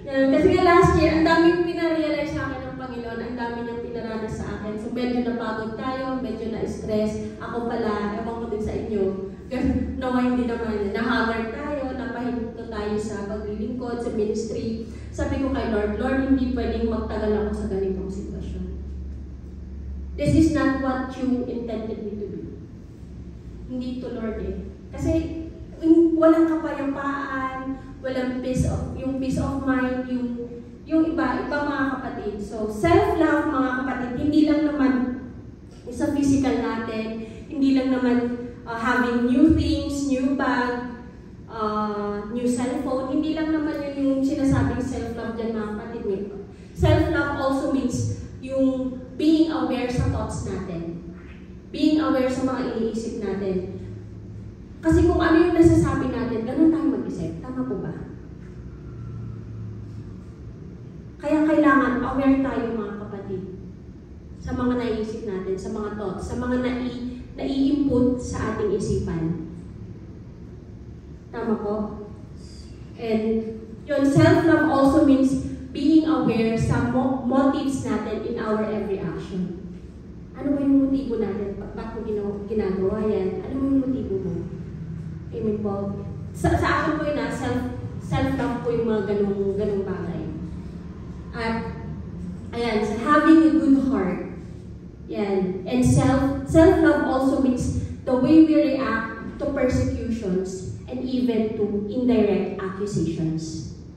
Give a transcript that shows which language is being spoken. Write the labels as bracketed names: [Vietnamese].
[Filipino] Kasi nga last year, ang daming pinarealize sa akin ng Panginoon, ang dami niyang pinaranas sa akin. So medyo napagod tayo, medyo na-stress. Ako pala, ewan ko din sa inyo. Nawa hindi naman, nahammer tayo, napahinto tayo sa paglilingkod, sa ministry. Sabi ko kay Lord, hindi pwedeng magtagal ako sa ganitong sitwasyon. [English] This is not what you intended me to be. [Filipino] Hindi to Lord eh. Kasi walang kapayapaan, walang [English] peace of mind, [Filipino] yung iba mga kapatid. So, self-love mga kapatid, hindi lang naman sa physical natin, hindi lang naman [English] having new things, new bag, new cellphone, [Filipino] hindi lang naman yun yung sinasabing self-love dyan mga kapatid. [English] Self-love also means yung being aware sa thoughts natin. Being aware [Filipino] sa mga iniisip natin. Kasi kung ano yung nasasabi natin, ganun tayo mag-isip. Tama po ba? Kaya kailangan aware tayo mga kapatid sa mga naiisip natin, sa mga thoughts, sa mga nai-input sa ating isipan. Tama po? [English] And yun, self-love also means being aware sa motives natin in our every action. [Filipino] Ano ba yung motibo natin? Bakit mo ginagawa yan? Ano yung motibo mo? Amen po. Sa akin po yun self-love po yung mga ganung bagay. At, ayan, [English] so having a good heart. [Filipino] Yan. [English] And self-love also means the way we react to persecutions and even to indirect accusations.